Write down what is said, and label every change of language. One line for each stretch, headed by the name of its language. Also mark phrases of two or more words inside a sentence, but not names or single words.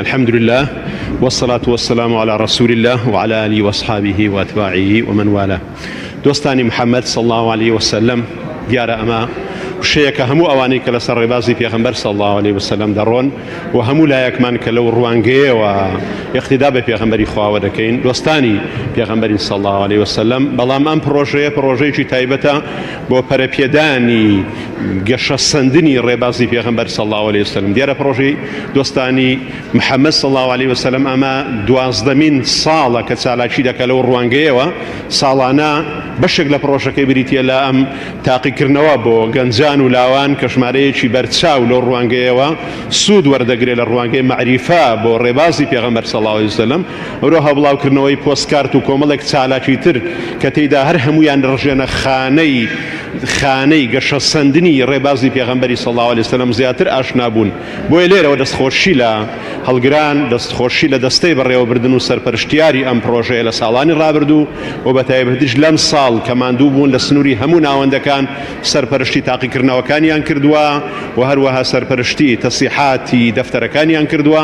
Arabic: الحمد لله والصلاة والسلام على رسول الله وعلى آله وأصحابه وأتباعه ومن والاه.
Central Kurdish: دوستانی محمد
Arabic: صلى الله عليه وسلم،
Central Kurdish: دیارە ئەمە شەیەکە هەموو ئەوانەی کە لەسەر ڕێبازی پێغەمبەر
Arabic: صلى الله عليه وسلم
Central Kurdish: دەڕۆن و هەموو لایەکمان کە لەو ڕوانگەیەوە اقتدا بە پێغەمبەری خواوە دەکەین، دۆستانی پێغەمبەری
Arabic: صلى الله عليه وسلم.
Central Kurdish: بەڵام ئەم پرۆژەیەکی تایبەتە بۆ پەرەپێدانی گەشەسەندنی ڕێبازی پێغەمبەر
Arabic: صلى الله عليه وسلم.
Central Kurdish: دیارە پرۆژەی دۆستانی محەممەد
Arabic: صلى الله عليه وسلم
Central Kurdish: ئەمە 12مین ساڵە کە چالاکی دەکە لەو ڕوانگەیەوە. ساڵانە بەشێک لە پرۆژەکەی بریتە لە ئەم تاقیکردنەوە بۆ گەنجان و لاوان کە ژمارەیەکی بەرچاو لەو ڕوانگەیەوە سوود وەردەگرێت لە ڕوانگەی معریفە بۆ ڕێبازی پێغەمبەر
Arabic: صلى الله عليه وسلم.
Central Kurdish: ئەوە هەڵبڵاوکردنەوەی پۆستکارت و کۆمەڵێک چالاکی تر کە تێیدا هەر هەمویان ڕژێنە خانەی گەشەسەندنی ڕێبازی پێغەمبەری
Arabic: صلى الله عليه وسلم
Central Kurdish: زیاتر ئاشنا بوون. بۆیە لێرەوە دەستخۆشی لە هەڵگران، دەستخۆشی لە دەستەی بەڕێوەبردن و سەرپەرشتیاری ئەم پرۆژەیە لە ساڵانی ڕابردوو و بەتایبەتیش لەم ساڵ کە ماندوو بوون لە سنووری هەموو ناوەندەکان سەرپەرشتی تاقیکردنەوەکانیان کردووە و هەروەها سەرپەرشتی تەسیحاتی دەفتەرەکانیان کردووە.